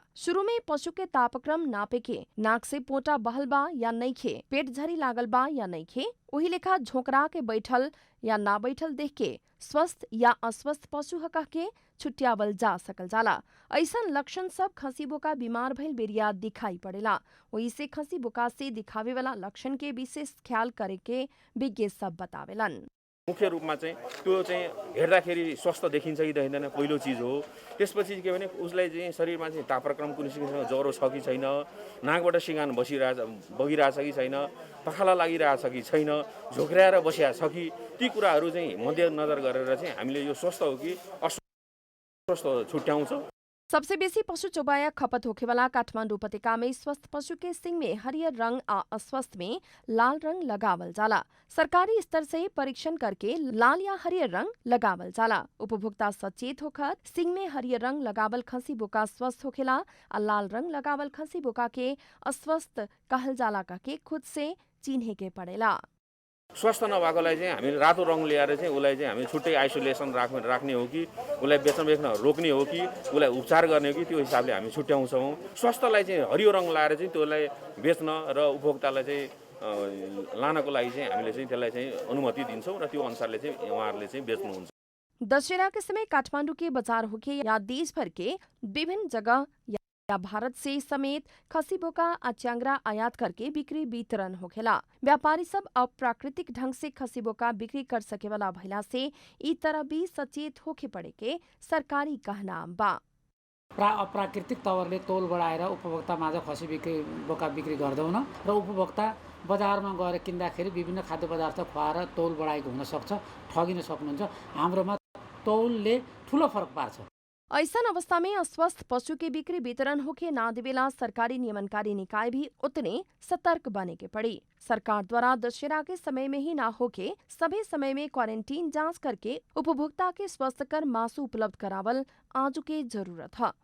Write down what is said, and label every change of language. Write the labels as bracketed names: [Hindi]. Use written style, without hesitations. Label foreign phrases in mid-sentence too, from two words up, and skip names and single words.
[Bhojpuri] शुरू में पशु के तापक्रम नापे के, नाक से पोटा बहल बा या नइखे, पेट झरी लागल बा या नइखे, वही लेखा झोंकरा के बैठल या ना बैठल देख के स्वस्थ या अस्वस्थ पशु ह कह के छुट्यावल जा सकल जाला। ऐसन लक्षण सब खसी बोका बीमार भइल बेरिया दिखाई पड़ेला। वही से खसी बोका से दिखावे वाला लक्षण के विशेष ख्याल करे के विज्ञ सब बतावेलन। [Nepali] मुख्य रूपमा चाहिँ त्यो चाहिँ हेर्दाखेरि स्वस्थ देखिन्छ कि देखिँदैन पहिलो चिज हो। त्यसपछि के भने उसलाई चाहिँ शरीरमा चाहिँ तापक्रम कुनै किसिमको ज्वरो छ कि छैन, नाकबाट सिँगान बगिरहेछ कि छैन, पखाला लागिरहेछ कि छैन, झोक्राएर बसिया छ कि, ती कुराहरू चाहिँ मध्यनजर गरेर चाहिँ हामीले यो स्वस्थ हो कि अस्वस्थ छुट्याउँछौँ। [Bhojpuri] सबसे बेसी पशु चौपाया खपत होखे वाला काठमांडू उपत्यका में स्वस्थ पशु के सिंग में हरियर रंग आ अस्वस्थ में लाल रंग लगावल जाला। सरकारी स्तर से परीक्षण करके लाल या हरियर रंग लगावल जाला। उपभोक्ता सचेत होकर सिंग में हरियर रंग लगावल खसी बोका स्वस्थ होखेला आ लाल रंग लगावल खसी बोका के अस्वस्थ कहल जाला का के खुद से चिन्हे के पड़ेला। [Nepali] स्वस्थ नभएकोलाई चाहिँ हामीले रातो रङ ल्याएर चाहिँ उसलाई चाहिँ हामी छुट्टै आइसोलेसन राख्ने हो कि उसलाई बेच्न रोक्ने हो कि उसलाई उपचार गर्ने हो कि त्यो हिसाबले हामी छुट्याउँछौँ। स्वस्थलाई चाहिँ हरियो रङ लाएर चाहिँ त्यसलाई बेच्न र उपभोक्तालाई चाहिँ लानको लागि चाहिँ हामीले चाहिँ त्यसलाई चाहिँ अनुमति दिन्छौँ र त्यो अनुसारले चाहिँ उहाँहरूले चाहिँ बेच्नुहुन्छ। [Bhojpuri] दशहरा के समय काठमांडू के बाजार होके या देश भर के विभिन्न जगह या भारत से समेत खसी बोका अचांगरा आयात करके बिक्री वितरण होखेला। व्यापारी सब अब प्राकृतिक ढंग से खसी बोका बिक्री कर सके वाला भइला से ई तरह भी सचेत होके पड़े के सरकारी कहना बा। [Nepali] अप्राकृतिक तवरले तौल बढाएर उपभोक्ता माझ खसी बोका बिक्री गर्दैनौँ र उपभोक्ता बजारमा गएर किन्दाखेरि विभिन्न खाद्य पदार्थ खुवाएर तौल बढाएको हुन सक्छ, ठगिन सक्नुहुन्छ। हाम्रोमा तौलले ठूलो फरक पार्छ। [Bhojpuri] ऐसा अवस्था में अस्वस्थ पशु के बिक्री वितरण होके ना देवेला सरकारी नियमनकारी निकाय भी उतने सतर्क बने के पड़ी। सरकार द्वारा दशहरा के समय में ही ना होके सभी समय में क्वारंटीन जांच करके उपभोक्ता के स्वास्थ्यकर मासु उपलब्ध करावल आजू के जरूरत है।